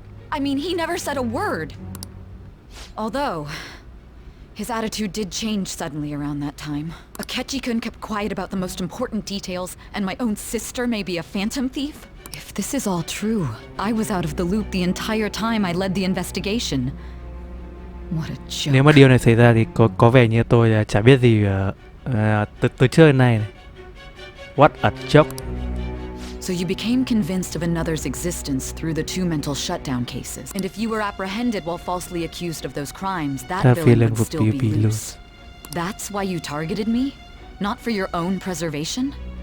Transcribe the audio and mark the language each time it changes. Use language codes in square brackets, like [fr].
[en] I mean, he never said a word. Although, His attitude did change suddenly around that time. Akechi-kun kept quiet about the most important details, and my own sister may be a phantom thief? If this is all true, I was out of the loop the entire time I led the investigation. What a joke. [vi] Nếu mà điều này xảy ra thì có vẻ như tôi chả biết gì từ trước đến nay này. [en] What a joke. So you became convinced of another's existence through the 2 mental shutdown cases. And if you were apprehended while falsely accused of those crimes, that villain would still be loose. That's why you targeted me? Not for your own preservation?